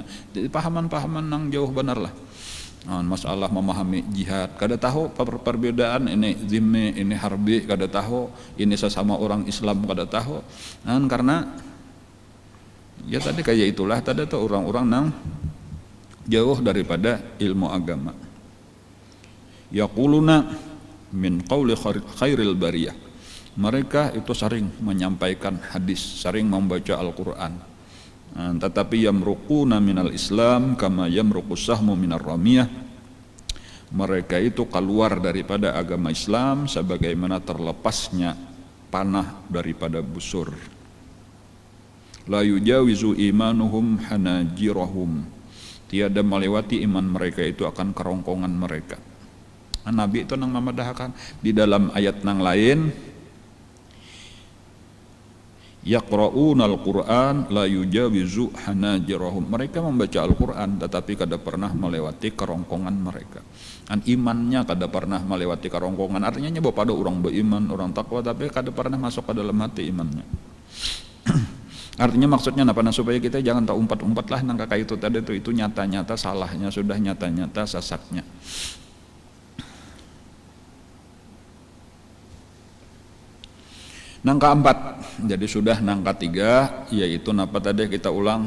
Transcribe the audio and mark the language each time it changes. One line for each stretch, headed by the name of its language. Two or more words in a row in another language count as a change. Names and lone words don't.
Banjar: Jadi pahaman-pahaman nang jauh benar lah. Nah, masalah memahami jihad, kada tahu perbedaan ini zimmi, ini harbi, kada tahu ini sesama orang Islam, kada tahu.
Indonesian: Nah, karena ya tadi kayak itulah tadi tuh orang-orang nang jauh daripada ilmu agama.
Arabic: Yaquluna min qauli khairil bariyah.
Indonesian: Mereka itu sering menyampaikan hadis, sering membaca Al-Quran. Tetapi
Arabic: yamruquna minal Islam kama yamruqus sahmu minar ramiyah.
Indonesian: Mereka itu keluar daripada agama Islam sebagaimana terlepasnya panah daripada busur.
Arabic: La yujawizu imanuhum hanajirahum.
Indonesian: Tiada melewati iman mereka itu akan kerongkongan mereka. Nabi itu nang memadahkan di dalam ayat nang lain,
Arabic: yaqra'una al-Qur'an la yujawizu hanajirahum.
Indonesian: Mereka membaca Al-Quran tetapi kada pernah melewati kerongkongan mereka. Dan imannya kada pernah melewati kerongkongan. Artinya nyoba pada orang beriman, orang takwa tapi kada pernah masuk ke dalam hati imannya. Artinya maksudnya apa? Nah, supaya kita jangan tak umpat-umpat lah nang kakak itu tadi itu nyata-nyata salahnya, sudah nyata-nyata sesatnya. Nang keempat, jadi sudah nang ketiga, yaitu napa tadi kita ulang.